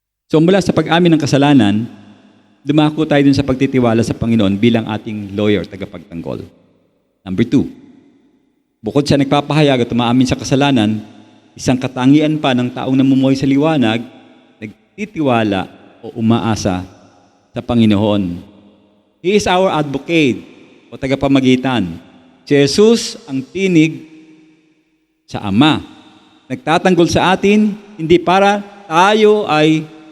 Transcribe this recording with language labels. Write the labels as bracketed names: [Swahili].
[Filipino] So mula sa pag-amin ng kasalanan, dumako tayo dun sa pagtitiwala sa Panginoon bilang ating lawyer, tagapagtanggol. Number 2, bukod sa nagpapahayag at umaamin sa kasalanan, isang katangian pa ng taong namumuhay sa liwanag, nagtitiwala o umaasa sa Panginoon. [English] He is our advocate [Filipino] o tagapamagitan. Si Jesus ang tinig sa Ama. Nagtatanggol sa atin, hindi para tayo ay